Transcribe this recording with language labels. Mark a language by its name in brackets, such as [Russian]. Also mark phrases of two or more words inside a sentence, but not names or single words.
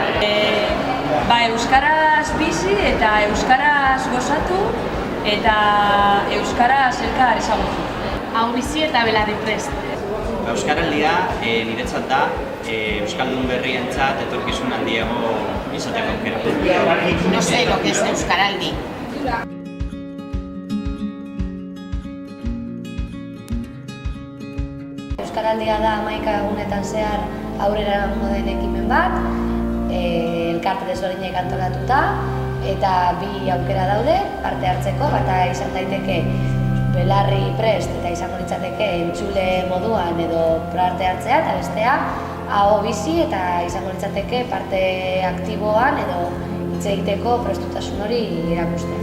[Basque] Euskaraz bizi eta euskaraz gozatu eta euskaraz elkar ezagutu. Hau bizi eta belarri prest. Euskaraldia niretzat da euskaldun berrientzat etorkizun handiago izateko aukera. [Spanish] No sé lo que es euskaraldi. [Basque] Euskaraldia da 11 egunetan zehar aurrera eramango den ekimen bat, elkarte desberdinek antolatuta, eta bi aukera daude parte hartzeko, bata izan daiteke belarri prest eta izango litzateke entzule moduan edo parte hartzea, eta bestea aho bizi eta izango litzateke parte aktiboan edo hitz egiteko prestutasun hori erakustea.